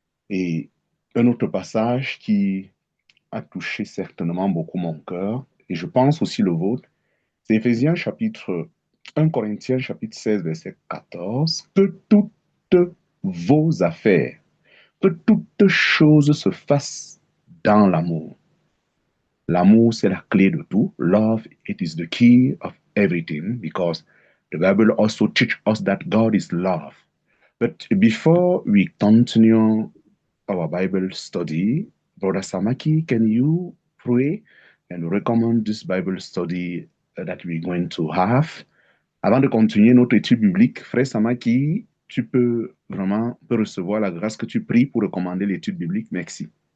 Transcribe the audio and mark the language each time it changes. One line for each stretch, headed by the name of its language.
French: Et un autre passage qui a touché certainement beaucoup mon cœur, et je pense aussi le vôtre, c'est Éphésiens chapitre 1 Corinthiens chapitre 16, verset 14, que toutes vos affaires, que toutes choses se fassent dans l'amour. L'amour, c'est la clé de tout.
English: Love, it is the key of everything because the Bible also teaches us that God is love. But before we continue our Bible study, Brother Samaki, can you pray and recommend this Bible study that we're going to have?
French: Avant de continuer notre étude biblique, Frère Samaki, tu peux vraiment peux recevoir la grâce que tu pries pour recommander l'étude biblique. Merci.